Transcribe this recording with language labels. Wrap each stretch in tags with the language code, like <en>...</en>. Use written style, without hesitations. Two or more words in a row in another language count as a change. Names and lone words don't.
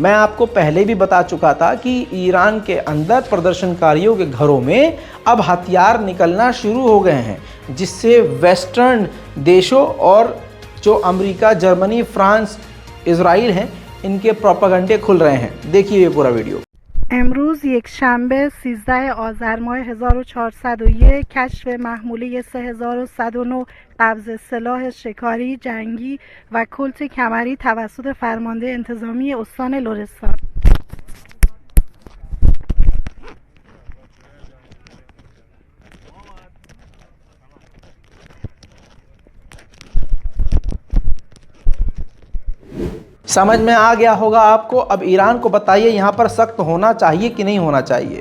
<hi>मैं आपको पहले भी बता चुका था कि ईरान के अंदर प्रदर्शनकारियों के घरों में अब हथियार निकलना शुरू हो गए हैं, जिससे वेस्टर्न देशों और जो अमेरिका, जर्मनी, फ्रांस, इजराइल हैं, इनके प्रोपागंडे खुल रहे हैं। देखिए ये पूरा वीडियो।</hi> <fa>امروز یک شنبه 13 آذر ماه 1401 کشف محموله 3109 قبض سلاح شکاری جنگی و کلت کمری توسط فرمانده انتظامی استان لرستان.</fa> <hi>समझ में आ गया होगा आपको। अब ईरान को बताइए यहाँ पर सख्त होना चाहिए कि नहीं होना चाहिए।</hi>